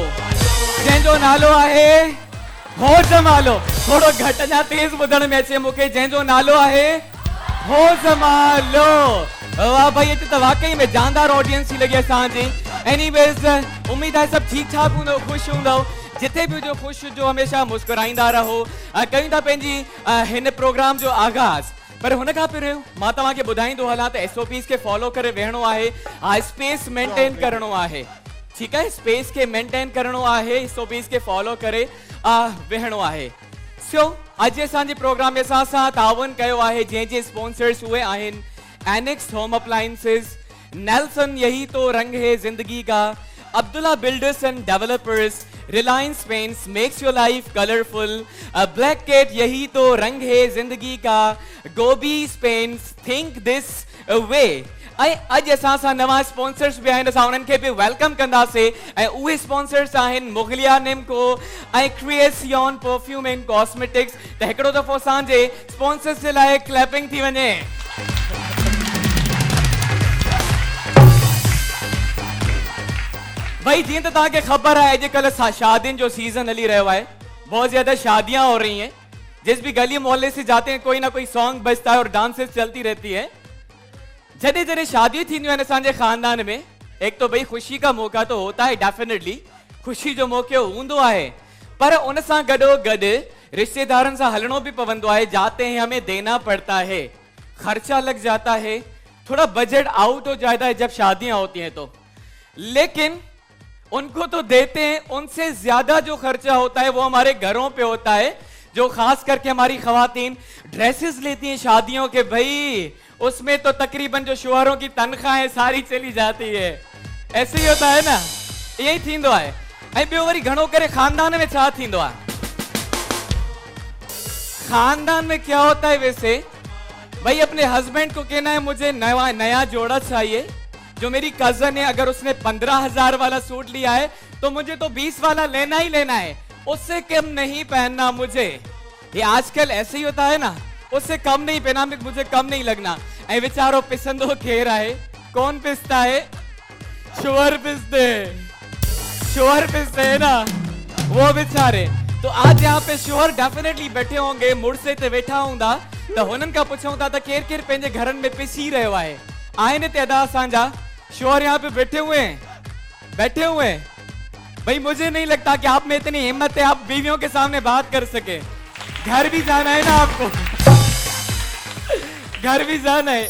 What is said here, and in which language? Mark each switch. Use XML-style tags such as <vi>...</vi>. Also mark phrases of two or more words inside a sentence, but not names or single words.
<sd>जंहिंजो नालो आहे हो जमालो। थोड़ो घटि अञा तेज़ ॿुधण में अचे मूंखे। जंहिंजो नालो आहे हो जमालो। वाह भाई, हिते त वाकई में जानदार ऑडियंस थी लॻी असांजी। एनीवेज़, उम्मीद आहे सभु ठीकु ठाक हूंदो, ख़ुशि हूंदो। जिथे भी जो खुश जो हमेशा मुस्कुराईंदा रहो। कयूं था पंहिंजी हिन प्रोग्राम जो आगाज़। पर हुन खां पहिरियों मां तव्हांखे ॿुधाईंदो हलां त SOPs खे फॉलो करे वेहणो आहे, स्पेस मेंटेन करणो आहे।</sd> <hi>ठीक है,</hi> <sd>स्पेस के मेंटेन करणो आहे, SOPs के फॉलो करे वेहणो आहे। सो अॼु असांजे प्रोग्राम में असां सां तावन कयो आहे जंहिंजे स्पॉन्सर्स उहे आहिनि एनेक्स होम अप्लायंसेस, नेल्सन</sd> <hi>यही तो रंग है जिंदगी का,</hi> <sd>अब्दुल्ला बिल्डर्स एंड डेवलपर्स, रिलायंस पेंट्स</sd> <en>makes your life colorful,</en> <sd>ब्लैक कैट</sd> <hi>यही तो रंग है जिंदगी का,</hi> <sd>गोबीज पेंट्स</sd> <en>think this way.</en> <sd>आज असां सां नवां स्पॉन्सर्स भी आहिनि, असां उन्हनि खे बि वेलकम कंदासीं। ऐं उहे स्पॉन्सर्स आहिनि मुगलिया निम्को ऐं क्रिएसियन परफ्यूम एंड कॉस्मेटिक्स। त हिकिड़ो दफ़ो असांजे स्पॉन्सर्स जे लाइ क्लैपिंग थी वञे। भाई जीअं त तव्हांखे ख़बर है अॼुकल्ह शादियुनि जो सीजन हली रहो है,</sd> <hi>बहुत ज्यादा शादियां हो रही हैं। जिस भी गली मोहल्ले से जाते हैं कोई ना कोई सॉन्ग बजता है और डांसेस चलती रहती है।</hi> <sd>जॾहिं जॾहिं शादियूं थींदियूं आहिनि असांजे खानदान में,</sd> <hi>एक तो भाई खुशी का मौका तो होता है,</hi> <sd>डेफिनेटली खुशी जो मौको हूंदो है, पर उन सां गॾोगॾु रिश्तेदारनि सां हलणो भी पवंदो है।</sd> <hi>जाते हैं हमें देना पड़ता है, खर्चा लग जाता है, थोड़ा बजट आउट हो जाता है जब शादियां होती हैं तो। लेकिन उनको तो देते हैं, उनसे ज्यादा जो खर्चा होता है वो हमारे घरों पे होता है। जो खास करके हमारी खवातीन ड्रेसेस लेती हैं शादियों के, भाई उसमें तो तकरीबन जो शोहरों की तनख्वाहें सारी चली जाती है। ऐसे ही होता है ना,</hi> <sd>यही थींदो है। ऐं ॿियो वरी घणो करे खानदान में छा थींदो है,</sd> <hi>खानदान में क्या होता है वैसे, भाई अपने हस्बैंड को कहना है मुझे नया जोड़ा चाहिए। जो मेरी कजन है, अगर उसने 15,000 वाला सूट लिया है तो मुझे तो 20 वाला लेना ही लेना है, उससे कम नहीं पहनना मुझे। ये आजकल ऐसे ही होता है ना, उससे कम नहीं पहना, मुझे कम नहीं लगना।</hi> <sd>ऐ बेचारो पिसंदो खेर है,</sd> <hi>कौन पिसता है, शोहर पिसते है ना वो बेचारे। तो आज यहाँ पे शोहर डेफिनेटली बैठे होंगे,</hi> <sd>मुड़से ते वेठा होंदा, तो हुनन का पूछूं था तो केर केर पंहिंजे घरन में पिसी रहो है। आए तेदा असांजा</sd> <hi>शोहर यहाँ पे बैठे हुए हैं। भाई मुझे नहीं लगता कि आप में इतनी हिम्मत है आप बीवियों के सामने बात कर सके। घर भी जाना है ना आपको, घर भी जाना है।</hi>